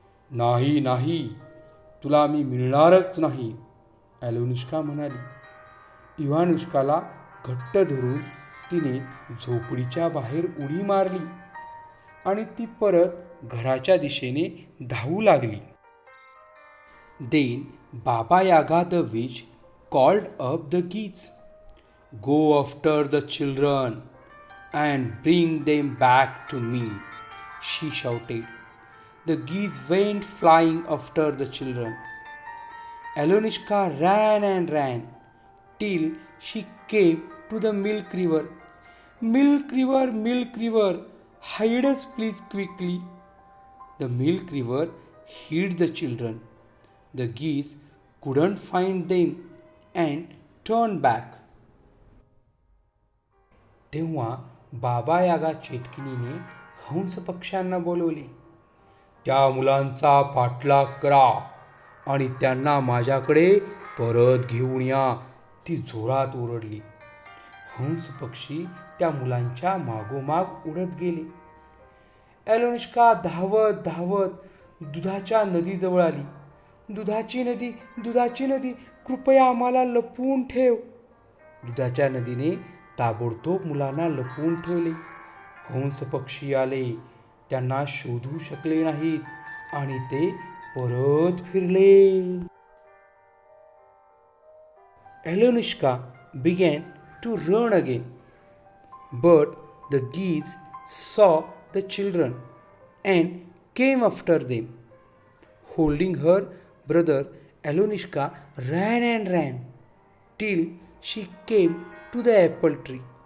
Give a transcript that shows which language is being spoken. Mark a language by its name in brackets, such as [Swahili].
[Marathi] नाही, तुला मी मिळणारच नाही," ॲलोनिष्का म्हणाली. इव्हानुष्काला घट्ट धरून तिने झोपडीच्या बाहेर उडी मारली, आणि ती परत घराच्या दिशेने धावू लागली. [English] Then Baba Yaga the witch called up the geese. "Go after the children and bring them back to me," she shouted. The geese went flying after the children. Alenishka ran and ran till she came to the milk river. Milk river, hide us please quickly." The milk river hid the children. The geese couldn't find them and turned back. [Marathi] तेव्हा बाबा यागा चेटकिनीने हंस पक्ष्यांना बोलवले. "त्या मुलांचा पाठलाग करा आणि त्यांना माझ्याकडे परत घेऊन या," ती जोरात ओरडली. हंस पक्षी त्या मुलांच्या मागोमाग उडत गेले. ॲलोनिष्का धावत दुधाच्या नदीजवळ आली. दुधाची नदी, कृपया आम्हाला लपवून ठेव." दुधाच्या नदीने ताबडतोब मुलांना लपवून ठेवले. हंस पक्षी आले, त्यांना शोधू शकले नाहीत, आणि ते परत फिरले. [English] Alenishka began to run again, but the geese saw the children and came after them. Holding her brother, Alenishka ran and ran till she came to the apple tree.